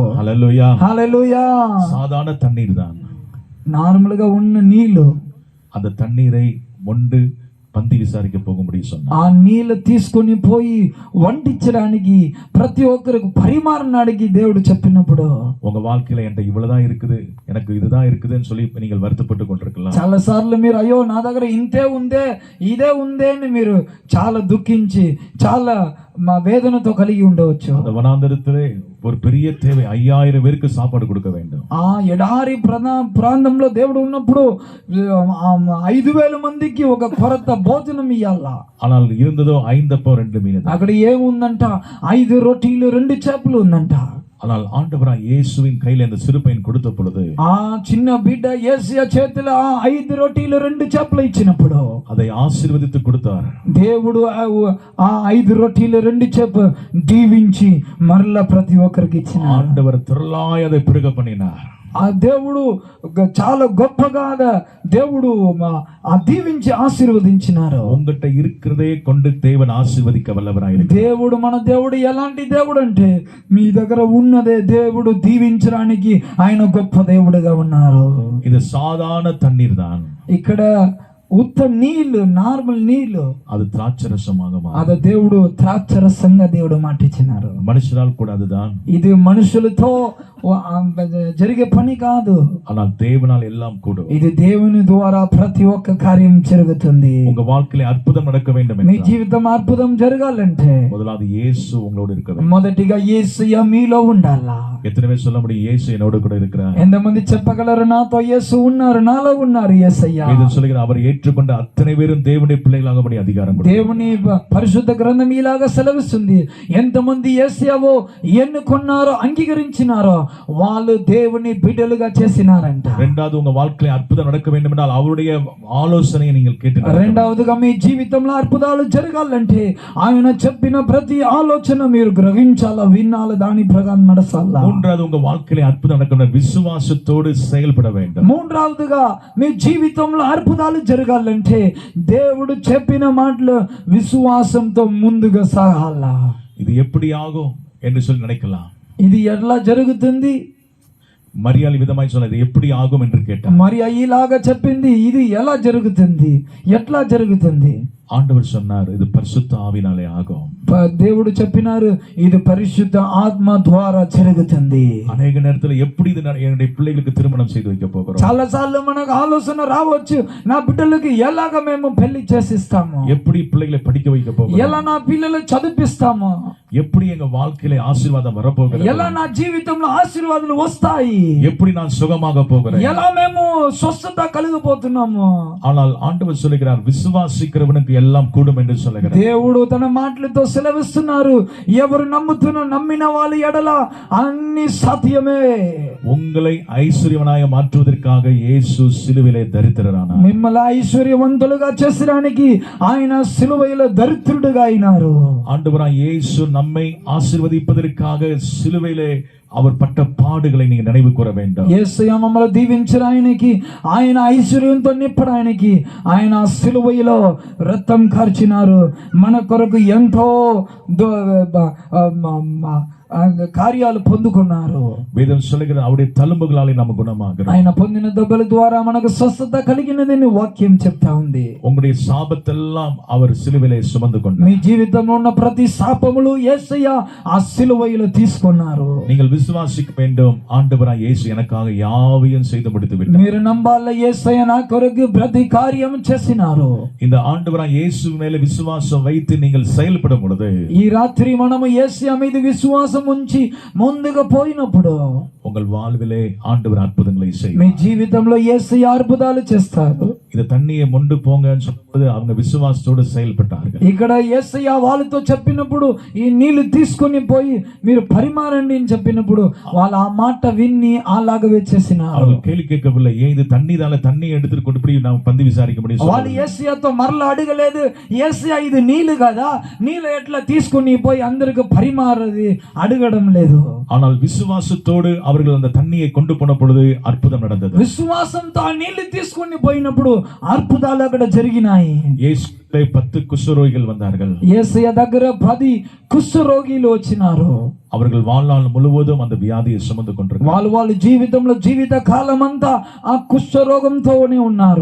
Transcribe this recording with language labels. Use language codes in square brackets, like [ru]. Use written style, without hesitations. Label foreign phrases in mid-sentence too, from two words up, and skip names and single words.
[te] హల్లెలూయా, హల్లెలూయా. [ta] சாதாரண தண்ணீர் தான், [te] నార్మల్ గా ఉన్న నీళ్లు, [ta] அந்த தண்ணீரை மொண்டு பந்தி விசாரிக்க போகும்படி சொன்னார். [te] ఆ నీళ్లు తీసుకొని పోయి వంటించడానికి ప్రతి ఒక్కరికి పరిమారణానికి దేవుడు చెప్పినప్పుడు, [ta] உங்க வாழ்க்கையில என்கிட்ட இவ்வளவுதான் இருக்குது, எனக்கு இதுதான் இருக்குதுன்னு சொல்லி நீங்கள் வருத்தப்பட்டு கொண்டிருக்கலாம். [te] చాలా సార్లు మీరు అయ్యో నా దగ్గర ఇంతే ఉందే ఇదే ఉందే అని మీరు చాలా దుఃఖించి చాలా మా వేదనతో కలిగి ఉండవచ్చు. [ta] அந்த வனாந்தரத்திலே ஒரு பெரிய தேவை, 5000 பேருக்கு சாப்பாடு கொடுக்க வேண்டும். [te] ఆ ఎడారి ప్రాంతంలో దేవుడు ఉన్నప్పుడు 5000 మందికి ఒక కొరత భోజనం ఇయ్యాలా. [ta] ஆனால் இருந்ததோ 5 அப்பம் 2 மீன். [te] అక్కడ ఏముందంట? 5 రొట్టెలు 2 చేపలు ఉందంట. [ta] ஆனால் ஆண்டவராய் இயேசுவின் கையில அந்த சிறு பையன் கொடுத்த பொழுது, [te] ఆ చిన్న బిడ్డ యేసయ్య చేతిలో ఆ 5 రొట్టెలు 2 చేపలు ఇచ్చినప్పుడు [ta] அதை ఆశీర్వదించి கொடுத்தார். [te] దేవుడు ఆ 5 రొట్టెలు 2 చేప దీవించి మరలా ప్రతి ఒక్కరికి ఇచ్చినాడు. [ta] ஆண்டவர் திரளாய் அதை பெருக பண்ணினார். [te] ఆ దేవుడు చాలా గొప్పగా దేవుడు ఆ దీవించి ఆశీర్వదించినారు. [ta] உங்ககிட்ட இருக்கிறதே கொண்டு தேவன் ஆசீர்வதிக்க வல்லவராய் இருக்கிறார். [te] దేవుడు మన దేవుడు ఎలాంటి దేవుడు అంటే మీ దగ్గర ఉన్నదే దేవుడు దీవించడానికి ఆయన గొప్ప దేవుడుగా ఉన్నారు. [ta] இது சாதாரண தண்ணீர் தான், [te] ఇక్కడ ఉత్త నీళ్లు, నార్మల్ నీళ్లు, [ta] அது திராட்சரசமாக மாறும். [te] అదే దేవుడు ద్రాక్షరసంగా దేవుడు మాటిచ్చినారు. [ta] மனுஷரால் கூட அதுதான், [te] ఇది మనుషులతో జరిగే పని కాదు, [ta] ஆனால் தேவனால் எல்லாம் கூடும். [te] ఇది దేవుని ద్వారా ప్రతి ఒక్క కార్యం జరుగుతుంది. [ta] உங்க வாழ்க்கையில அற்புதம் நடக்க வேண்டும் [te] మీ [ta] என்றால் [te] జీవితం అద్భుతం జరగాలంటే [ta] முதலாவது இயேசு உங்களோடு இருக்க வேண்டும். [te] మొదటిగా యేసయ్య మీలో ఉండాలా. [ta] எத்தனை பேர் சொல்ல முடியும் இயேசு என்னோடு கூட இருக்கிறார்? [te] ఎంతమంది చెప్పగలరు నాతో యేసు ఉన్నారు, నాలో ఉన్నారు యేసయ్య? [ta] வேதம் சொல்லுகிறது அவர் ஏற்றுக்கொண்ட అத்தனை பேரும் [te] దేవుని పిల్లలాగబడి అధికారం [ta] கொடுத்தார். [te] దేవుని పరిశుద్ధ గ్రంథం ఇలాగా సెలవిస్తుంది, ఎంతమంది యేసయ్యవో ఎన్నుకున్నారో అంగీకరించినారో వాళ్ళు దేవుని బిడ్డలుగా చేసినారంట. [ta] இரண்டாவது உங்க வாழ்க்கையில அற்புதம் நடக்க வேண்டும் என்றால் அவருடைய ஆலோசனையை நீங்கள் கேட்டு [te] రెండవదిగా మీ జీవితంలో అద్భుతాలు జరగాలంటే ఆయన చెప్పిన ప్రతి ఆలోచన మీరు గ్రహించాలా, వినాలా, దాని ప్రకారం నడచాలా. [ta] மூன்றாவது உங்க வாழ்க்கையில அற்புதம் நடக்கணும் விசுவாசத்தோடு செயல்பட வேண்டும். [te] మూడవదిగా మీ జీవితంలో అద్భుతాలు జరగాలంటే దేవుడు చెప్పిన మాటలు విశ్వాసంతో ముందుగా సాగాలా. [ta] இது எப்படி ఆகும் என்று சொல்லி நினைக்கலாம். [te] ఇది ఎట్లా జరుగుతుంది? [ta] மரியாளி விதமாய் சொன்னது எப்படி ஆகும் என்று கேட்டார். [te] మరి ఇలాగా చెప్పింది, ఇది ఎలా జరుగుతుంది, ఎట్లా జరుగుతుంది? [ta] ஆண்டவர் சொன்னார், இது பரிசுத்த ஆவினாலே ஆகும். [te] దేవుడు చెప్పినారు ఇది పరిశుద్ధ ఆత్మ ద్వారా జరుగుతుంది. [ta] அநேக நேரத்துல எப்படி இது என்னுடைய பிள்ளைகளுக்கு திருமணம் செய்து வைக்க போகிறோம், [te] చాలా సార్లు మనకు ఆలోచన రావచ్చు, నా బిడ్డలకి ఎలాగ మేము పెళ్లి చేసిస్తాము, [ta] எப்படி பிள்ளைகளை படிக்க வைக்க போகிறோம், [te] ఎలా నా పిల్లలు చదివిస్తాము, [ta] எப்படி எங்க வாழ்க்கையில ஆசீர்வாதம் வரப்போகிறது, [te] ఎలా నా జీవితంలో ఆశీర్వాదాలు వస్తాయి, [ta] எப்படி நான் சுகமாக போகிறேன், [te] ఎలా మేము స్వస్థత కలిగిపోతున్నాము. [ta] ஆனால் ஆண்டவர் சொல்லுகிறார், விசுவாசிக்கிறவனுக்கு எல்லாம் கூடும் என்று சொல்லுகிறார். [te] దేవుడు తన మాటలతో సెలవిస్తున్నారు, ఎవరు నమ్మిన వాళ్ళ ఎడల అన్ని సాధ్యమే. [ta] உங்களை ஐஸ்வர்யவனாக மாற்றுவதற்காக இயேசு சிலுவையிலே தரித்திரரானார். [te] మిమ్మల్ని ఐశ్వర్యవంతులుగా చేసడానికి ఆయన సిలువలో దరిద్రుడుగా అయినారు. [ta] ஆண்டவராய் இயேசு நம்மை ஆசீர்வதிப்பதற்காக சிலுவையிலே அவர் பட்ட பாடுகளை நீங்க நினைவு கூற வேண்டும். [te] యేసయ్య మమ్మల్ని దీవించడానికి, ఆయన ఐశ్వర్యంతో నింపడానికి ఆయన సిలువలో రక్తం కార్చినారు. మన కొరకు ఎంతో కార్యాలు పొందుకున్నారు. [ta] வேதம் சொல்லுகிறது, அவருடைய தழும்புகளாலே நம்ம குணமாகிறோம். [te] ఆయన పొందిన దెబ్బల ద్వారా మనకు స్వస్థత కలిగినదని వాక్యం చెప్తా ఉంది. [ta] உங்களுடைய சாபத்தெல்லாம் அவர் சிலுவையிலே சுமந்து கொண்டார். [te] మీ జీవితంలో ఉన్న ప్రతి శాపములు యేసయ్య ఆ సిలువలో తీసుకున్నారు. [ta] நீங்கள் விசுவாசிக்க வேண்டும், ஆண்டவராய் இயேசு எனக்காக யாவையும் செய்து முடித்து விட்டார். [te] మీరు నమ్మాలి, యేసయ్య నా కొరకు ప్రతి కార్యం చేసినారు. [ta] இந்த ஆண்டவராய் இயேசு மேல விசுவாசம் வைத்து நீங்கள் செயல்படும் பொழுது, [te] ఈ రాత్రి మనము యేసయ్య మీద విశ్వాసం ఉంచి ముందుగా పోయినప్పుడు [ta] உங்கள் வாழ்விலே ஆண்டவர் அற்புதங்களை [te] మీ [ta] செய்வார். [te] జీవితంలో యేసయ్య అద్భుతాలు చేస్తారు. [ta] இந்த தண்ணியை மொண்டு போங்கன்னு சொல்றது அவங்க விசுவாசத்தோடு செயல்பட்டார்கள். [te] ఇక్కడ యేసయ్య వాళ్ళతో చెప్పినప్పుడు ఈ నీళ్లు తీసుకొని పోయి మీరు పరిమారండి అని చెప్పినప్పుడు వాళ్ళు ఆ మాట విన్ని అలాగவே చేసినారు. [ta] அவர்கள் கேள்வி கேட்கவில்லை, ஏன் இது தண்ணி எடுத்துட்டு கொண்டு போய் நாம் பந்தி விசாரிக்க முடியும். [te] వాళ్ళు యేసయ్యతో మరలా అడగలేదు, యేసయ్య ఇది నీళ్లు కదా, నీళ్లు ఎట్లా తీసుకొని పోయి అందరికి పరిమారది అడగడం లేదు. [ta] ஆனால் விசுவாசத்தோடு அவர்கள் அந்த தண்ணியை கொண்டு போன பொழுது அற்புதம் நடந்தது. [te] విశ్వాసంతో ఆ నీళ్లు తీసుకొని పోయినప్పుడు అద్భుతాలు అక్కడ జరిగినాయి. [ta] இயேசுவை 10 குஷ்டரோகிகள் வந்தார்கள். [te] యేసయ్య దగ్గర 10 కుష్ఠరోగిలు వచ్చినారు. [ta] அவர்கள் வாழ்நாள் முழுவதும் அந்த வியாதியை சுமந்து கொண்டிருக்கிறார்கள். [te] వాళ్ళ జీవితంలో జీవిత కాలం అంతా ఆ కుష్ఠరోగంతోనే ఉన్నారు.